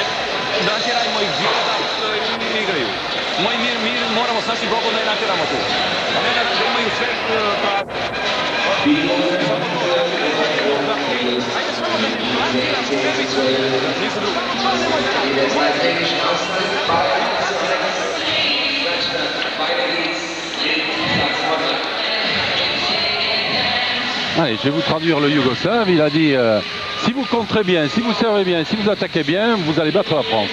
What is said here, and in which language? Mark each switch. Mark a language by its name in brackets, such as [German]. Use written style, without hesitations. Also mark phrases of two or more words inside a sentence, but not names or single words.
[Croatian] Natjerajmo ih živo da ne igraju. Mi moramo s našim blogom da je natjeramo tu. A ne da imaju sve pravo. Ajde samo da ne natjeramo servicu. Nisu drugo. [French] Allez, je vais vous traduire le Yougoslave. Il a dit si vous contrez bien, si vous servez bien, si vous attaquez bien, vous allez battre la France.